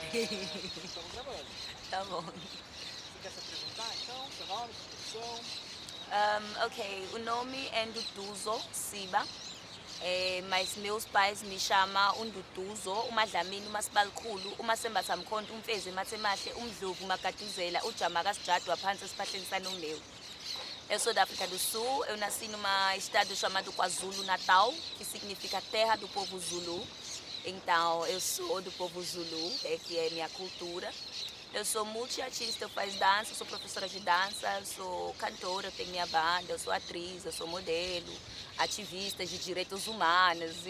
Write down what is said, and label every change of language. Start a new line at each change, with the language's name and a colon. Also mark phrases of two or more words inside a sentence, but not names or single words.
Portuguese: Estamos gravando. Tá bom. Você quer se apresentar então? Seu nome, sua profissão? Ok, o nome é Nduduzo Siba, mas meus pais me chamam uNduduzo, uMadlamini, uMasibalukhulu, uMasembatha Mkhonto, uMfezi Mathemahle, uMdlovu, uMagaduzela, uJama kaSijadu,
Zulu: waphansi esipahleni saNombewu.
Portuguese: Eu sou da África do Sul, eu nasci num estado chamado KwaZulu-Natal, que significa terra do povo Zulu. Então, eu sou do povo Zulu, que é minha cultura. Eu sou multiartista, eu faço dança, eu sou professora de dança, eu sou cantora, eu tenho minha banda, eu sou atriz, eu sou modelo, ativista de direitos humanos.